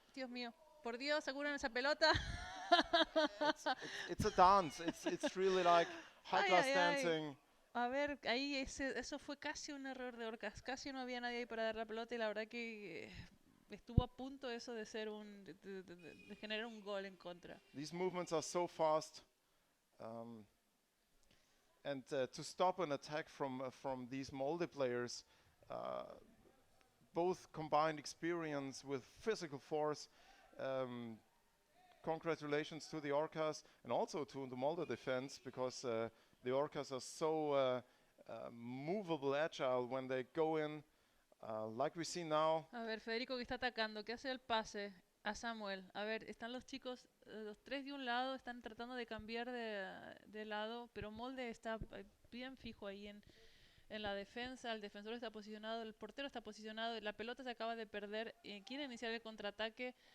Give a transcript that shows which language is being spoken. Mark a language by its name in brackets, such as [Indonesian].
[Spanish] Dios mío, por Dios, aseguren esa pelota. [English] It's a dance. It's really like high class dancing. [Spanish] A ver, ahí eso fue casi un error de Orcas. Casi no había nadie ahí para dar la pelota y la verdad que estuvo a punto eso de ser de generar un gol en contra. [English] These movements are so fast, and to stop an attack from these Molde players, both combined experience with physical force. Congratulations to the Orcas and also to the Molde defense, because the Orcas are so movable, agile when they go in, like we see now. [Spanish] A ver, Federico que está atacando, que hace el pase a Samuel. A ver, están los chicos, los 3 de un lado, están tratando de cambiar de lado, pero Molde está bien fijo ahí en la defensa. El defensor está posicionado, el portero está posicionado, la pelota se acaba de perder, quiere iniciar el contraataque.